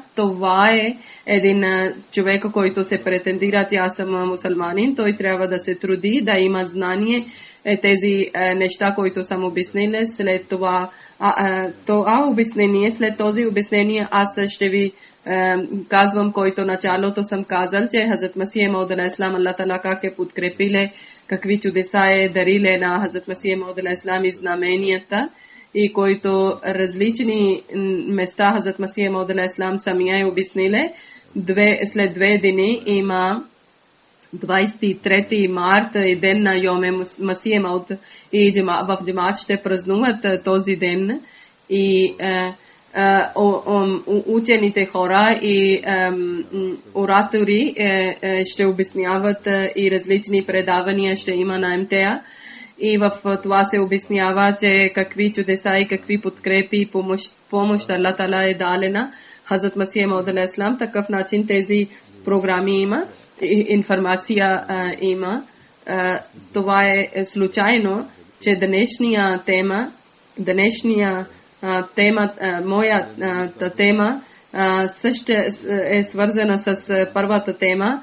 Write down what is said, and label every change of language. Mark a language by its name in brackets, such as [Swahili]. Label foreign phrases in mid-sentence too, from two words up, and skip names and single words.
[Bulgarian] Това е един човек, който се претендира, че аз съм мусулманин, той трябва да се труди, да има знание тези неща, които съм обяснила. След това обяснение, след този обяснение аз ще ви казвам, който началото съм казал, че Хазрат Масих Мауд [Arabic] عليه السلام [Bulgarian] Аллах Таала как е подкрепиле, какви чудеса е дариле на Хазрат Масих Мауд [Arabic] عليه السلام [Bulgarian] и знаменията, и който различни места Хазрат Масих Мауд [Arabic] عليه السلام [Bulgarian] самия е обясниле. След 2 дни има 23 марта и ден на Йоме Масих Мауд и в джамаат ще празнуват този ден и учените хора и оратори ще обясняват и различни предавания ще има на МТА. И в това се обяснява, че какви чудеса и какви подкрепи и помощ Аллах Таала е далена Хазрат Масих Мауд [Arabic] عليه السلام. [Bulgarian] Такъв начин тези програми има, информация има. Това е случайно, че днешния тема, моята тема също е свързана с първата тема.